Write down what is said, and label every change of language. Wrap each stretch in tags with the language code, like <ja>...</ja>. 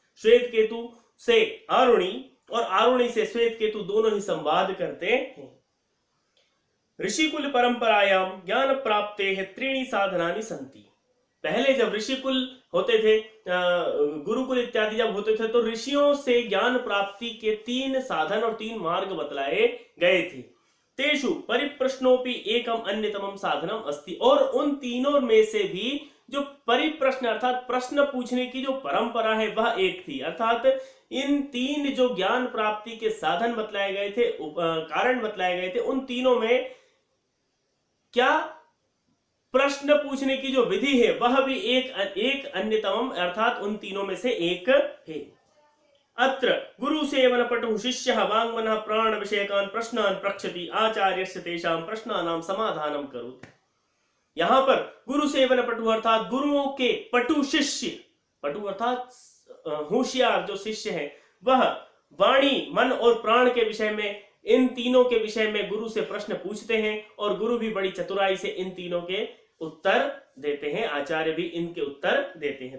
<hi>श्वेत केतु से आरुणि और आरुणि से श्वेत केतु दोनों ही संवाद करते हैं।</hi> <sa>ऋषिकुल परंपरायाम ज्ञान प्राप्ते त्रीणि साधनानि सन्ति।</sa> <hi>पहले जब ऋषिकुल होते थे, गुरुकुल इत्यादि जब होते थे, तो ऋषियों से ज्ञान प्राप्ति के 3 साधन और 3 मार्ग बतलाए गए थे।</hi> <sa>तेषु परिप्रश्नोपि एकम अन्यतमम साधनम अस्ति।</sa> <hi>और उन तीनों में से भी जो परिप्रश्न अर्थात प्रश्न पूछने की जो परंपरा है वह एक थी। अर्थात इन 3 जो ज्ञान प्राप्ति के साधन बतलाए गए थे, कारण बतलाए गए थे, उन तीनों में क्या प्रश्न पूछने की जो विधि है वह भी एक अन्यतम अर्थात उन तीनों में से एक है।</hi> <sa>अत्र गुरु सेवन पटु शिष्यः वांग मनः प्राण विषयकान् प्रश्नान् पृच्छति आचार्यस्य तेषां प्रश्नानां समाधानं करोति।</sa> <hi>यहां पर गुरु सेवन पटु अर्थात गुरुओं के पटु शिष्य, पटु अर्थात होशियार जो शिष्य है, वह वाणी, मन और प्राण के विषय में, इन तीनों के विषय में गुरु से प्रश्न पूछते हैं और गुरु भी बड़ी चतुराई से इन तीनों के उत्तर देते हैं, आचार्य भी इनके उत्तर देते हैं।</hi>